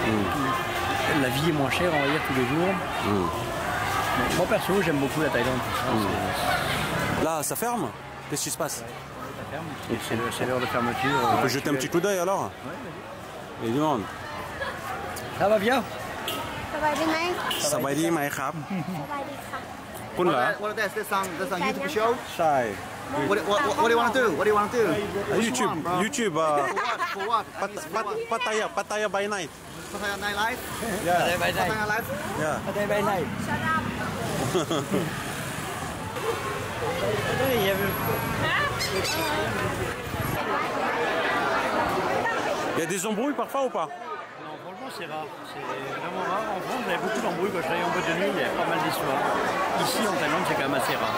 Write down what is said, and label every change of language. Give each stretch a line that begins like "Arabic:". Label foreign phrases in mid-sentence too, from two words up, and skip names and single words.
French: La vie est moins chère on va dire tous les jours. Donc, moi perso j'aime beaucoup la Thaïlande. Là ça ferme? Qu'est-ce qui se passe? Ça ferme, c'est l'heure de fermeture. On peut jeter un petit coup d'œil alors? Ouais, il demande. Ça va bien?
Thai: สบายดีไหม สบายดีไหมครับ สบายดีค่ะ คุณเหรอ
English: What is this on YouTube show?
Thai: ใช่
English: What do you want to do? What do you want to do? YouTube For what? Pattaya by night Pattaya Night Live? yeah Pattaya Night Live? yeah
Thai: ได้ไปไหน
French: il y a des embrouilles parfois ou pas? Non, franchement, c'est rare. C'est vraiment rare. En France, j'avais beaucoup d'embrouilles quand je travaillais en boîte de nuit. Il y avait pas mal d'histoires. Ici, en Thaïlande, c'est quand même assez rare.